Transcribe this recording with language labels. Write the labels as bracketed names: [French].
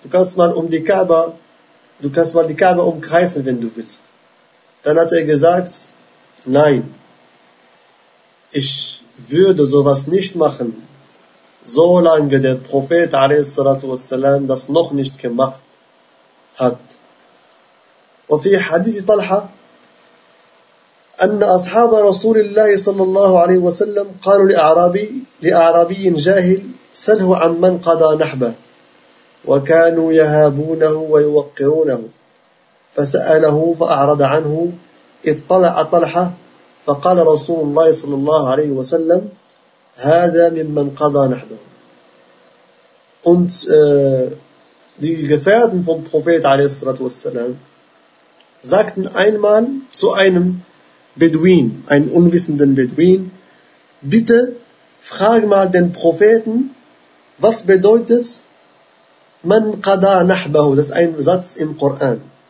[German] Du kannst mal um die Kaaba, du kannst mal die Kaaba umkreisen, wenn du willst. Dann hat er gesagt, nein, ich würde sowas nicht machen, solange der Prophet [Arabic] alayhi salatu wassalam [German] das noch nicht gemacht hat. [Arabic] Und fi hadith Talha, أن أصحاب رسول الله صلى الله عليه وسلم قالوا لأعرابي جاهل سله عن من قضى نحبه وكانوا يهابونه ويوقرونه فسأله فأعرض عنه اطلع طلحة فقال رسول الله صلى الله عليه وسلم هذا ممن قضى نحبه. [German] Und die Gefährten vom Prophet [Arabic] عليه الصلاة والسلام [German] sagten einmal zu einem Beduin, einen unwissenden Beduin, bitte frag mal den Propheten, was bedeutet [Arabic] man qada nahbahu, [German] das ist ein Satz im Koran.